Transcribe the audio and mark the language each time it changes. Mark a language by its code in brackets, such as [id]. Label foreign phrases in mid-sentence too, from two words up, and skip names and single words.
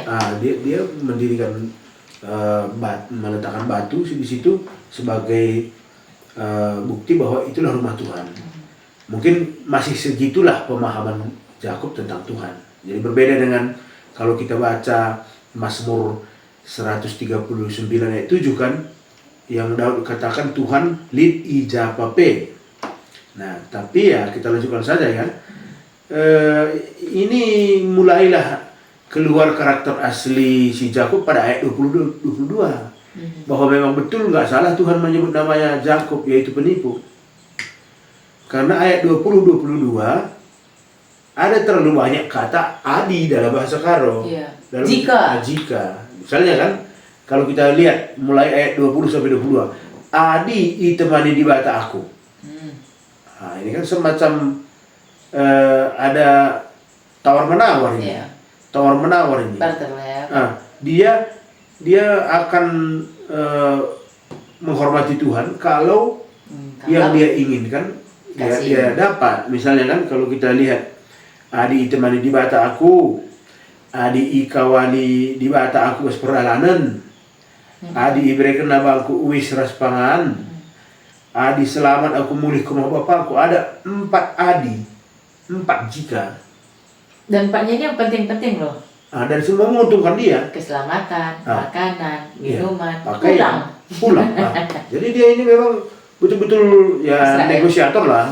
[id] Dia mendirikan meletakkan batu di situ sebagai bukti bahwa itulah rumah Tuhan. Mungkin masih segitulah pemahaman Yakub tentang Tuhan. Jadi berbeda dengan kalau kita baca Mazmur 139 ayat 7 kan, yang Daud katakan Tuhan [btx] lid ijapape. [id] Nah, tapi ya kita lanjutkan saja ya. Ini mulailah keluar karakter asli si Yakub pada ayat 22. Bahwa memang betul nggak salah Tuhan menyebut namanya Yakub, yaitu penipu. Karena ayat 20-22 ada terlalu banyak kata adi dalam bahasa Karo. Iya. Dalam, Jika. jika. Misalnya kan, kalau kita lihat mulai ayat 20 sampai 22, [btx] adi itemani di bata aku. [id] Nah, ini kan semacam ada tawar menawar ini. Iya. Tawar menawar ini. Barter lah ya. Nah, dia akan menghormati Tuhan kalau yang dia inginkan dia dapat. [btx] Misalnya kan kalau kita lihat adi itemani di bata aku, adi ikawali di bata aku perjalanan, adi iberikan nabangku uwis raspangan, adi selamat aku mulih [id] ke rumah bapakku. Ada 4 adi, 4 jika. Dan empatnya ini yang penting-penting loh. Dan semua menguntungkan dia. Keselamatan, makanan, minuman, Pakaian, pulang. Jadi dia ini memang betul-betul ya Israel. Negosiator lah.